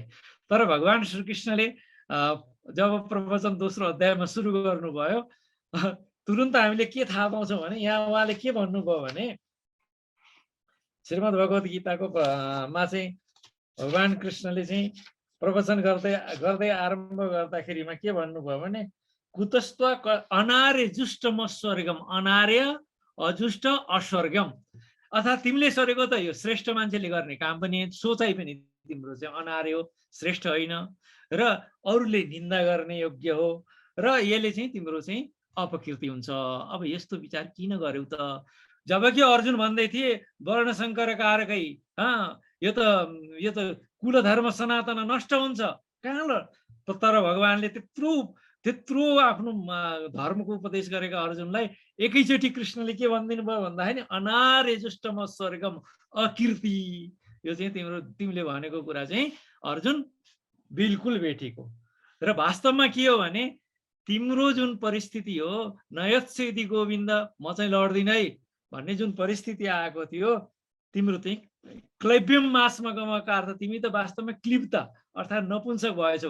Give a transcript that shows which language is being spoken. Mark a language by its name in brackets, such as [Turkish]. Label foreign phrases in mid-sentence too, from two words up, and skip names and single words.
[Nepali] तर भगवान श्रीकृष्णले जब प्रवचन दोस्रो अध्यायमा सुरु गर्नुभयो तुरुन्त हामीले के थाहा पाउँछौँ भने यहाँ उहाँले के भन्नुभयो भने श्रीमद् भगवत गीताको मा चाहिँ भगवान कृष्णले चाहिँ प्रवचन गर्दै आरम्भ गर्दाखेरिमा के भन्नुभयो भने [Sanskrit] कुतस्त्व अनार्य जुष्टम स्वर्गम, अनार्य अजुष्ट अस्वर्गम। [Nepali] अर्थात् तिमीले सरेको त यो श्रेष्ठ मान्छेले गर्ने काम पनि, सोचाइ पनि तिम्रो चाहिँ अनार्य हो, श्रेष्ठ होइन र अरूले निन्दा गर्ने योग्य हो र यसले चाहिँ तिम्रो चाहिँ अपकृति हुन्छ। अब यस्तो विचार किन गर्यौ त? जबकि अर्जुन भन्दै थिए [Sanskrit] वर्णशङ्कर कारकै, [Nepali] यो त कुल धर्म सनातन नष्ट हुन्छ कहाँ ल। तर भगवानले त्यत्रो आफ्नो धर्मको उपदेश गरेका अर्जुनलाई एकैचोटि कृष्णले के भनिदिनु भयो भन्दाखेरि [Sanskrit] अनार्य जुष्टम स्वर्गम अकीर्ति। [Nepali] यो चाहिँ तिमीले भनेको कुरा चाहिँ अर्जुन बिल्कुल बेठिक हो। र वास्तवमा के हो भने तिम्रो जुन परिस्थिति हो [Sanskrit] नयत्सेदि गोविन्द, [Nepali] म चाहिँ लड्दिन है भन्ने जुन परिस्थिति आएको थियो, तिम्रो चाहिँ [Sanskrit] क्लैब्यम मास्मगमका [Nepali] अर्थ तिमी त वास्तवमा क्लिप्त अर्थात् नपुंसक भएछौ।